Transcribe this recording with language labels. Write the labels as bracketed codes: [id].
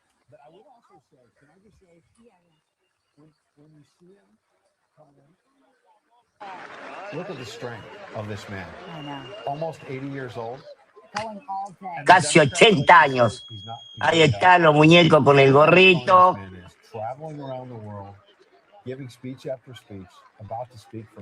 [en] But I would also say, can I just say, when you see him coming in, look at the strength of this man. I know. Almost 80 years old. Going all day. [es] Casi 80 años. Ahí están los muñecos con el gorrito. [en] Traveling around the world, giving speech after speech, about to speak for